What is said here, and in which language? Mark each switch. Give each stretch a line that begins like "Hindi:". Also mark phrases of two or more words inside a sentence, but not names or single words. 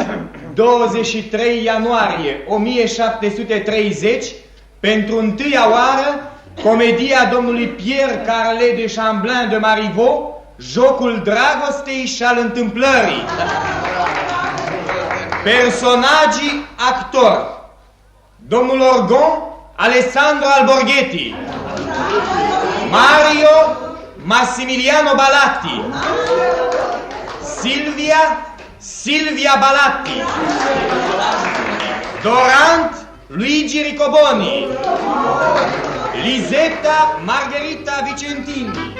Romanian: 23 ianuarie 1730, pentru întâia oară, comedia domnului Pierre Carlet de Chamblin de Marivaux, Jocul dragostei și al întâmplării. Personagii actori: domnul Orgon, Alessandro Alborghetti; Mario, Massimiliano Balatti; Silvia Balatti; Dorant, Luigi Riccoboni; Lisetta, Margherita Vicentini.